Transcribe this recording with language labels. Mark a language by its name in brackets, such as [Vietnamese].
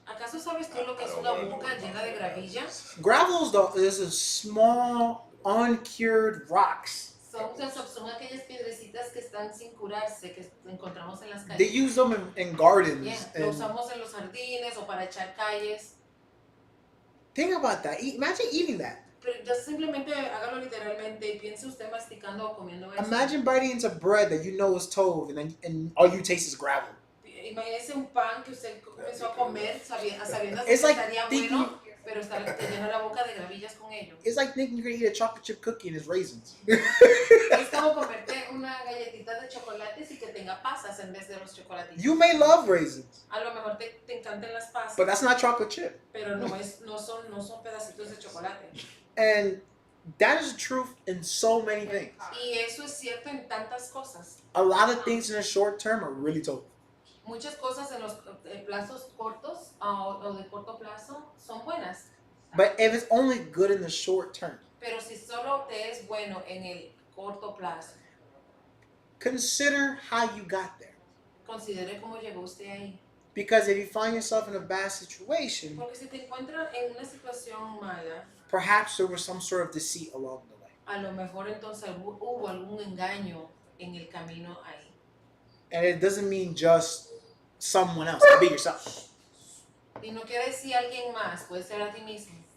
[Spanish] ¿Acaso sabes tú lo que es una boca llena de gravilla? [English] Gravel is a small, uncured rocks. [Spanish] Son aquellas piedrecitas que están sin curarse, que encontramos en las [English] They [Spanish] calles. [English] use them in gardens. [Spanish] Yeah, lo [English] And [Spanish] usamos en los jardines o para echar calles. [English] think about that. Imagine eating that. [Spanish] Pero ya simplemente hágalo literalmente y piense usted masticando o comiendo eso. [English] Imagine biting into bread that you know is told, and all you taste is gravel. [Spanish] Imagínese un pan que usted comenzó a comer sabiendo que [English] It's like [Spanish] estaría [English] thinking- [Spanish] bueno, pero te llena la boca de gravillas con ello. [English] It's like thinking you're gonna eat a chocolate chip cookie and it's raisins. [Spanish] Es como comerte una galletita de chocolates y que tenga pasas en vez de los chocolates. [English] You may love raisins, [Spanish] A lo mejor te encantan las pasas, [English] but that's not chocolate chip. [Spanish] pero no son pedacitos de chocolate. [English] And that is the truth in so many things. [Spanish] Y eso es cierto en tantas cosas. [English] A lot of things in the short term are really tough. [Spanish] Muchas cosas en los plazos cortos o de corto plazo son buenas, [English] But if it's only good in the short term, [Spanish] pero si solo te es bueno en el corto plazo, [English] consider how you got there. [Spanish] considere cómo llegó usted ahí. [English] Because if you find yourself in a bad situation, [Spanish] Porque si te encuentras en una situación mala, [English] perhaps there was some sort of deceit along the way. [Spanish] a lo mejor entonces hubo algún engaño en el camino ahí. [English] And it doesn't mean just someone else. It could be yourself. [Spanish] Y no quiere decir alguien más, puede ser a ti mismo.